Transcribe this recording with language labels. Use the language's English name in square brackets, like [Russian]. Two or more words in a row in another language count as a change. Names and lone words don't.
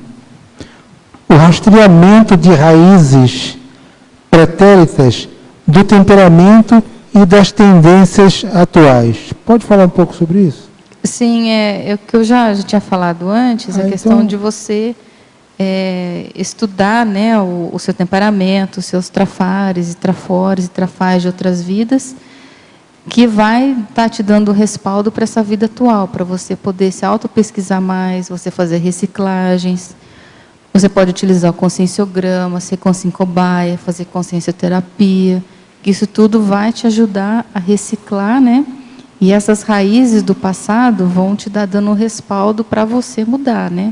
[Portuguese] O rastreamento de raízes pretéritas do temperamento e das tendências atuais. Pode falar um pouco sobre isso? Sim, é o que eu já tinha falado antes, a questão então de você estudar, né, o seu temperamento, os seus trafares e trafores e trafais de outras vidas, que vai estar te dando respaldo para essa vida atual, para você poder se auto-pesquisar mais, você fazer reciclagens, você pode utilizar o conscienciograma, ser conscienciobaia, fazer consciencioterapia, que isso tudo vai te ajudar a reciclar, né, E essas raízes do passado vão te dando um respaldo para você mudar, né?